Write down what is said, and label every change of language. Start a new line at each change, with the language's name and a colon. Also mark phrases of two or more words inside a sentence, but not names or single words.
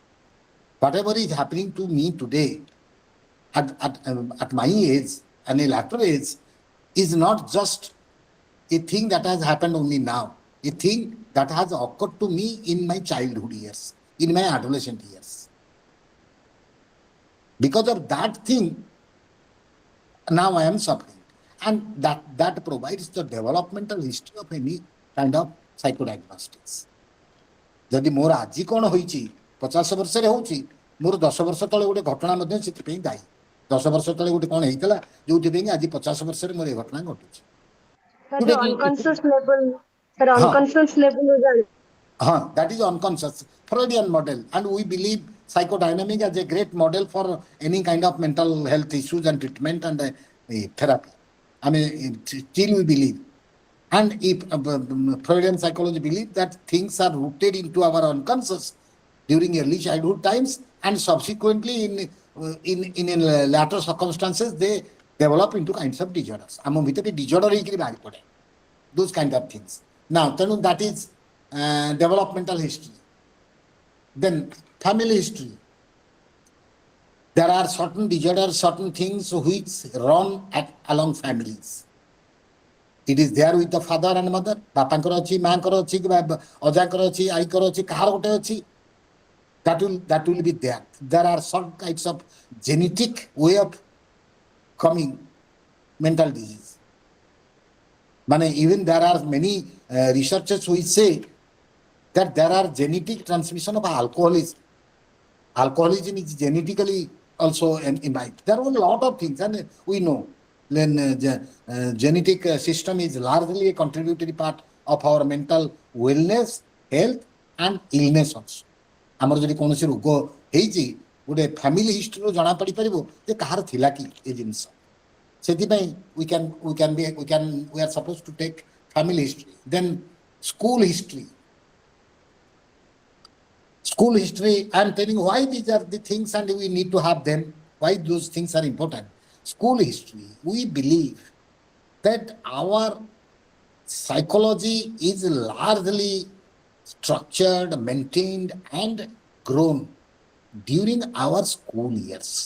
English: Whatever is happening to me today at my age and a later age is not just a thing that has happened only now, a thing that has occurred to me in my childhood years, in my adolescent years. Because of that thing, now I am suffering. And that provides the developmental history of any kind of psychodiagnostics.
Odia: ଯଦି ମୋର ଆଜି କ'ଣ ହୋଇଛି 50 ବର୍ଷରେ ହେଉଛି, ମୋର 10 ବର୍ଷ ତଳେ ଗୋଟେ ଘଟଣା ମଧ୍ୟ ସେଥିପାଇଁ ଦାୟୀ। 10 ବର୍ଷ ତଳେ ଗୋଟେ କ'ଣ ହେଇଥିଲା ଯୋଉଥିପାଇଁ ଆଜି 50 ବର୍ଷରେ ମୋର ଏ ଘଟଣା ଘଟୁଛି।
English: Sir, the unconscious level, sir, unconscious level is that is unconscious Freudian model, and we believe psychodynamic as a great model for any kind of mental health issues and treatment and therapy. I mean, still we believe. And if Freudian psychology believes that things are rooted into our unconscious during early childhood times, and subsequently in later circumstances they develop into kinds of disorders.
Odia: ଆମ ଭିତରେ disorder ହେଇକିରି ବାହାରି ପଡ଼େ,
English: those kind of things. Now, that is developmental history. Then family history. There are certain disorders, certain things which run along families. It is there with the father and mother. ବାପାଙ୍କର ଅଛି, ମାଙ୍କର ଅଛି, ଅଜାଙ୍କର ଅଛି, ଆଈଙ୍କର ଅଛି, କାହାର ଗୋଟେ ଅଛି. That will be there. There are some kinds of genetic way of coming mental disease. Even there are many researchers who say that there are genetic transmission of alcoholism. Alcoholism is genetically also imbibed. There are a lot of things, and we know genetic system is largely a contributory part of our mental wellness, health, and illness also.
Odia: ଆମର ଯଦି କୌଣସି ରୋଗ ହେଇଛି ଗୋଟେ
English: family history
Odia: ଜଣା ପଡ଼ିପାରିବ ଯେ କାହାର ଥିଲା କି ଏ ଜିନିଷ।
English: ସେଥିପାଇଁ we are supposed to take family history. Then school history. School history, I am telling you why these are the things and we need to have them, why those things are important. School history, we believe that our psychology is largely structured, maintained, and grown during our school years.